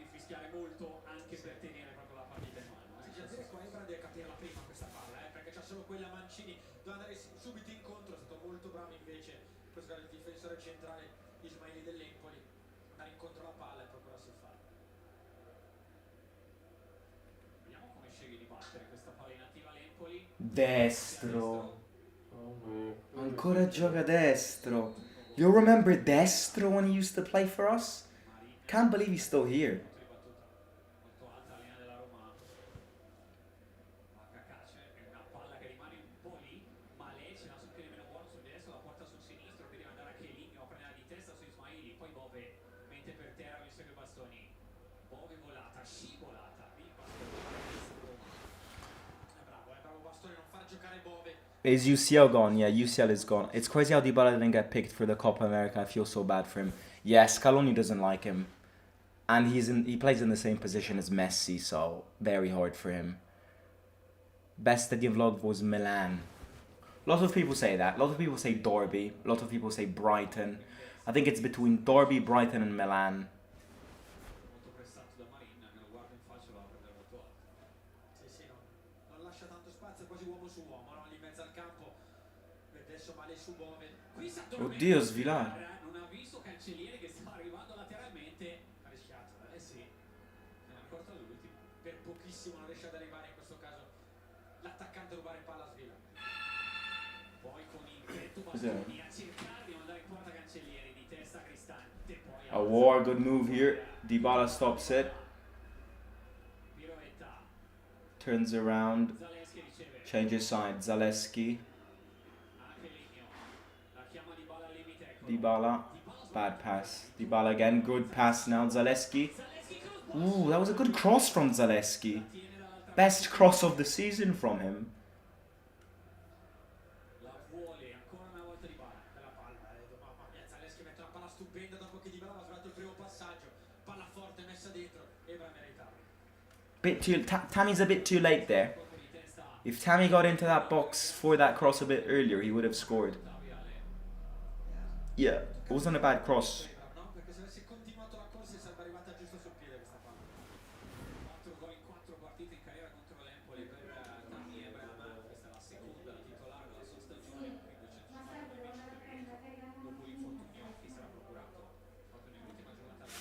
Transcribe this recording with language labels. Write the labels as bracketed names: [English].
[Italian] rischiare molto anche per tenere proprio la partita in mano. Sì, già qua Ebra deve capirla prima questa palla, perché c'ha solo quella Mancini, deve andare subito incontro, è stato molto bravo invece questo era il difensore centrale Ismaili dell'Empoli, andare incontro alla palla e procurarsi il fallo. Vediamo come sceglie di battere questa palla inattiva l'Empoli. Destro. Oh, Ancora gioca destro. [English] You remember Destro when he used to play for us? Can't believe he's still here. [Italian] Molto alta la linea della Roma. È una palla che rimane un po' lì, ma lei ce l'ha sul piede meno buono sul destro, la porta sul sinistro, che deve andare a Cheligno a prendere di testa su Ismaili, poi Bove mette per terra lo insegue bastoni. Bove volata, scivolata, il bastone. È bravo Bastoni, non far giocare Bove. [English] Is UCL gone? Yeah, UCL is gone. It's crazy how Dybala didn't get picked for the Copa America. I feel so bad for him. Yes, Scaloni doesn't like him. And he plays in the same position as Messi, so very hard for him. Best stadium vlog was Milan. A lot of people say that. A lot of people say Derby. A lot of people say Brighton. I think it's between Derby, Brighton and Milan. [Italian] Molto pressato da Marin, me lo guardo in faccia, va a prendere molto alto. Sì, non lascia tanto spazio, quasi uomo su uomo, no? Lì in mezzo al campo. Adesso male su Bove. Qui si Oddio, Svilar. non ha visto Cancellieri che stava arrivando lateralmente. Ha rischiato, sì. Non è ancora all'ultimo. Per pochissimo non riesce ad arrivare in questo caso l'attaccante a rubare palla a Svila. Poi con il petto Bastoni a cercare di mandare in porta Cancellieri di testa Cristante. Poi [English] A war, good move here. Dybala stops it. [Italian] piroetta. [English] Turns around. [Italian] Zaleschi riceve. [English] Changes side. Zaleski. [Italian] Anche Ligno. La chiama Dybala al limite. Ecco. [English] Dybala. Bad pass. Dybala again. Good pass now. Zaleski. Ooh, that was a good cross from Zaleski. Best cross of the season from him. [Italian] La vuole ancora una volta Dybala. Bella palla. Mamma mia, Zaleschi mette una palla stupenda dopo che Dybala aveva sbagliato il primo passaggio. Palla forte messa dentro. Ebra meritava. [English] Tammy's a bit too late there. If Tammy got into that box for that cross a bit earlier, he would have scored. Yeah, it wasn't a bad cross. [Italian] No, perché se avesse continuato la corsa sarebbe arrivata giusto sul piede questa palla. 4 gol in 4 partite in carriera contro l'Empoli per Tammy Abraham. Questa è la seconda titolare della sua stagione con i 250 dopo l'infortunio che sarà procurato proprio nell'ultima giornata.